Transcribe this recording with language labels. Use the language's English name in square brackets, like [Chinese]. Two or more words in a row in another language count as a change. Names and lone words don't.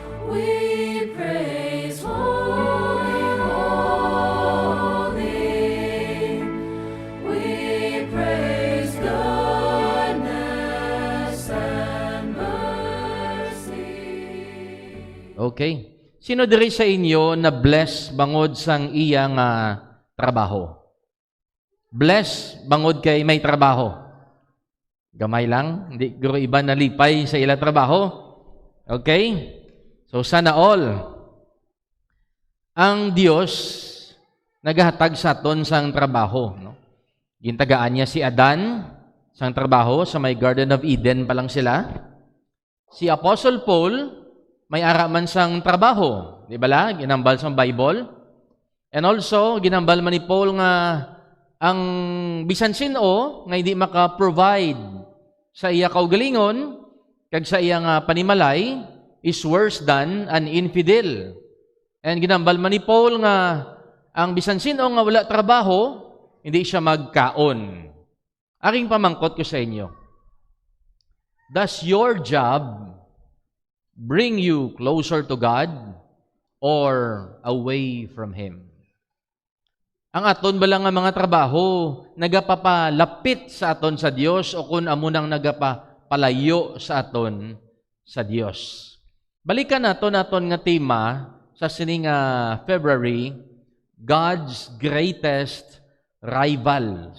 [English] We praise holy, holy. We praise goodness and mercy. Okay. [Hiligaynon] Sino diri sa inyo na bless bangod sang iyang trabaho? Bless bangod kay may trabaho. Gamay lang, hindi guro iba nalipay sa ila trabaho. [English] Okay? So sana all. [Hiligaynon] Ang Dios nagahatag sa aton sang trabaho, no? Gintagaan niya si Adan sang trabaho sa may Garden of Eden pa lang sila. Si Apostle Paul may ara man sang trabaho, di ba la? Ginambal sang Bible. [English] And also, [Hiligaynon] ginambal man ni Paul nga ang bisan sino nga hindi maka-provide sa iya kaugalingon kag sa iya nga panimalay [English] is worse than an infidel. [Hiligaynon] And ginambal man ni Paul nga ang bisan sino nga wala trabaho, hindi siya magkaon. Aking pamangkot ko sa inyo. [English] Does your job bring you closer to God or away from Him? [Hiligaynon] Ang aton ba lang nga mga trabaho nagapapalapit sa aton sa Dios o kung amo nang nagapapalayo sa aton sa Dios? Balikan naton nga tema sa sining February, [English] God's greatest rivals.